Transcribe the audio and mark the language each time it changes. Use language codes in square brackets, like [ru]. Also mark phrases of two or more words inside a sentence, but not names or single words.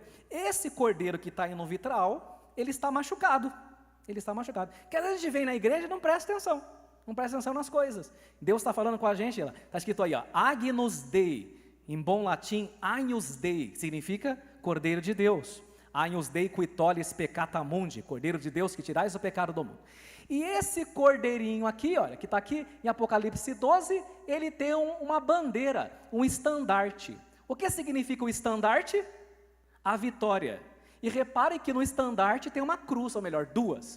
[pt] Esse cordeiro que está aí no vitral, ele está machucado. Ele está machucado. Que às vezes a gente vem na igreja e não presta atenção. Não presta atenção nas coisas. Deus está falando com a gente, está escrito aí, ó, [la] Agnus Dei. [pt] Em bom latim, [la] Agnus Dei, [pt] significa Cordeiro de Deus. [la] Agnus Dei qui tollis peccata mundi, [pt] Cordeiro de Deus que tirais o pecado do mundo. E esse cordeirinho aqui, olha, que está aqui em Apocalipse 12, ele tem uma bandeira, um estandarte. O que significa o estandarte? A vitória. E reparem que no estandarte tem uma cruz, ou melhor, duas.